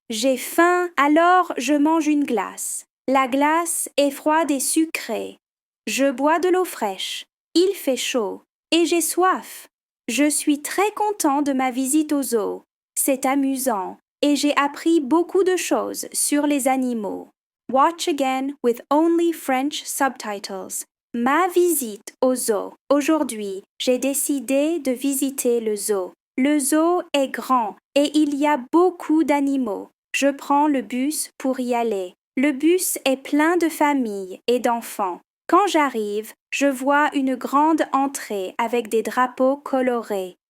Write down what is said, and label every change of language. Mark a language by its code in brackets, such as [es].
[fr] J'ai faim, alors je mange une glace. La glace est froide et sucrée. Je bois de l'eau fraîche. Il fait chaud et j'ai soif. Je suis très content de ma visite au zoo. C'est amusant et j'ai appris beaucoup de choses sur les animaux. [en] Watch again with only French subtitles. [fr] Ma visite au zoo. Aujourd'hui, j'ai décidé de visiter le zoo. Le zoo est grand et il y a beaucoup d'animaux. Je prends le bus pour y aller. Le bus est plein de familles et d'enfants. Quand j'arrive, je vois une grande entrée avec des drapeaux colorés.